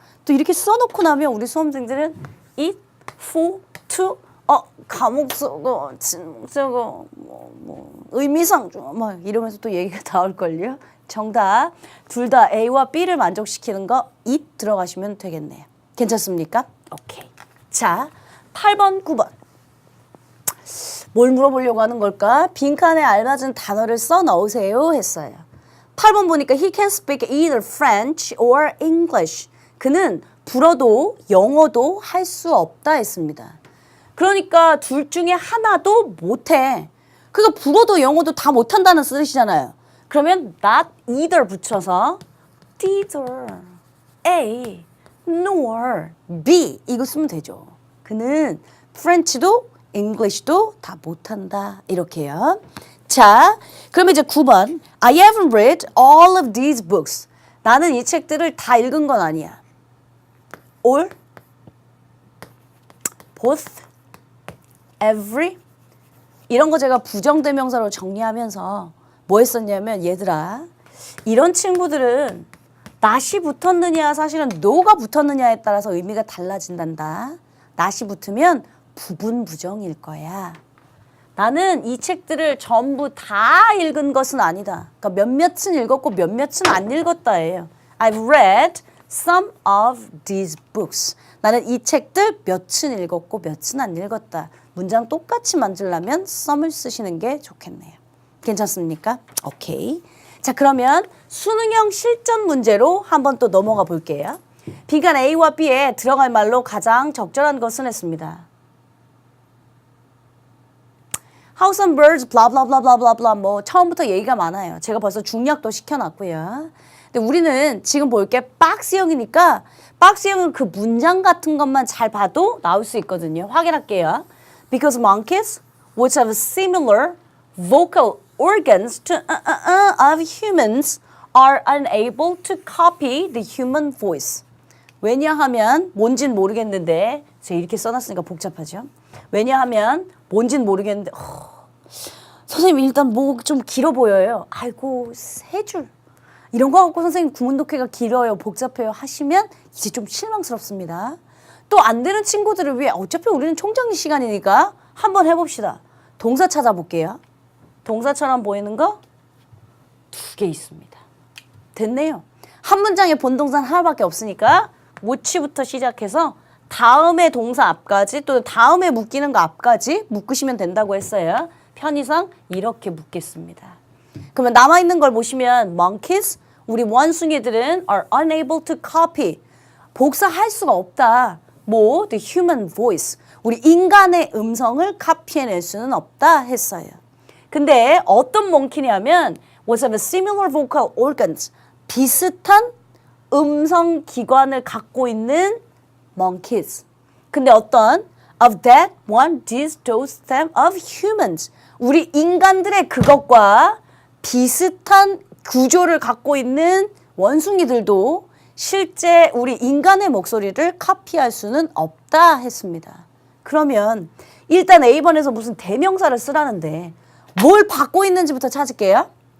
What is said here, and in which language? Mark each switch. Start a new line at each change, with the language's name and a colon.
Korean: 또 이렇게 써놓고 나면 우리 수험생들은 it, for, to 가목적어, 진목적어, 의미상조 막 이러면서 또 얘기가 나올걸요. 정답 둘 다 A와 B를 만족시키는 거 it 들어가시면 되겠네요. 괜찮습니까? 오케이. 자, 8번, 9번. 뭘 물어보려고 하는 걸까? 빈칸에 알맞은 단어를 써 넣으세요 했어요. 8번 보니까
English: he can speak either French or English.
Korean: 그는 불어도 영어도 할 수 없다 했습니다. 그러니까 둘 중에 하나도 못해. 그러니까 불어도 영어도 다 못한다는 뜻이잖아요. 그러면 not either 붙여서 neither A nor B 이거 쓰면 되죠. 그는 프렌치도 English도 다 못한다 이렇게요. 자, 그러면 이제 9번
English: I haven't read all of these books.
Korean: 나는 이 책들을 다 읽은 건 아니야. All, both, every 이런 거 제가 부정대명사로 정리하면서 뭐 했었냐면 얘들아 이런 친구들은 not이 붙었느냐 사실은 no가 붙었느냐에 따라서 의미가 달라진단다. not이 붙으면 부분 부정일 거야. 나는 이 책들을 전부 다 읽은 것은 아니다. 그러니까 몇몇은 읽었고 몇몇은 안 읽었다예요.
English: I've read some of these books.
Korean: 나는 이 책들 몇은 읽었고 몇은 안 읽었다. 문장 똑같이 만들려면 some을 쓰시는 게 좋겠네요. 괜찮습니까? 오케이. 자, 그러면 수능형 실전 문제로 한번 또 넘어가 볼게요. 빈칸 A와 B에 들어갈 말로 가장 적절한 것은 했습니다.
English: How some birds, blah blah
Korean: blah blah blah blah 뭐 처음부터 얘기가 많아요. 제가 벌써 중략도 시켜놨고요. 근데 우리는 지금 볼 게 박스형이니까 박스형은 그 문장 같은 것만 잘 봐도 나올 수 있거든요. 확인할게요.
English: Because monkeys, which have similar vocal organs to of humans, are unable to copy the human voice.
Korean: 왜냐하면 뭔진 모르겠는데 제가 이렇게 써놨으니까 복잡하죠. 왜냐하면 뭔진 모르겠는데 선생님 일단 뭐 좀 길어 보여요. 아이고 3줄. 이런 거 갖고 선생님 구문독해가 길어요. 복잡해요 하시면 이제 좀 실망스럽습니다. 또 안 되는 친구들을 위해 어차피 우리는 총정리 시간이니까 한번 해봅시다. 동사 찾아볼게요. 동사처럼 보이는 거 2개 있습니다. 됐네요. 한 문장에 본동사는 하나밖에 없으니까 which부터 시작해서 다음에 동사 앞까지 또 다음에 묶이는 거 앞까지 묶으시면 된다고 했어요. 편의상 이렇게 묶겠습니다. 그러면 남아있는 걸 보시면 monkeys, 우리 원숭이들은
English: are unable to copy.
Korean: 복사할 수가 없다. 뭐?
English: The human voice.
Korean: 우리 인간의 음성을 카피해낼 수는 없다 했어요. 근데 어떤 몽키냐면
English: was of a similar vocal organs.
Korean: 비슷한 음성 기관을 갖고 있는 monkeys. 근데 어떤
English: of that, one, this, those, them of humans.
Korean: 우리 인간들의 그것과 비슷한 구조를 갖고 있는 원숭이들도 실제 우리 인간의 목소리를 카피할 수는 없다 했습니다. 그러면 일단 A번에서 무슨 대명사를 쓰라는데 뭘 받고 있는지부터 찾을게요.